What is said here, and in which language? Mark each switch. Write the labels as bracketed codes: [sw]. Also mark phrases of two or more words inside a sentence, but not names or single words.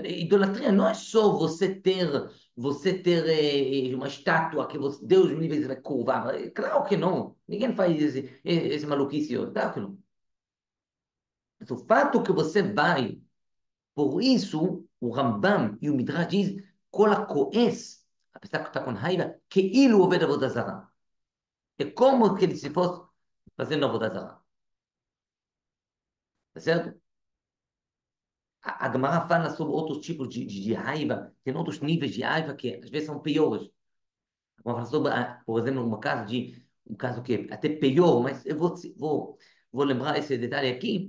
[pt] Idolatria não é só você ter uma estátua que você, Deus me livre, vai curvar. Claro que não. Ninguém faz esse maluquice. Claro que não. Mas o fato que você vai, por isso, o Rambam e o Midrash diz, [he] כל הכועס, [pt] apesar que está com raiva, [he] כאילו עובד עבודה זרה. [pt] É como que ele se fosse fazendo [he] עבודה זרה. [pt] Tá certo? A Gemara fala sobre outros tipos de raiva, tem outros níveis de raiva que às vezes são piores. Vamos falar sobre, por exemplo, um caso que é até pior, mas eu vou lembrar esse detalhe aqui.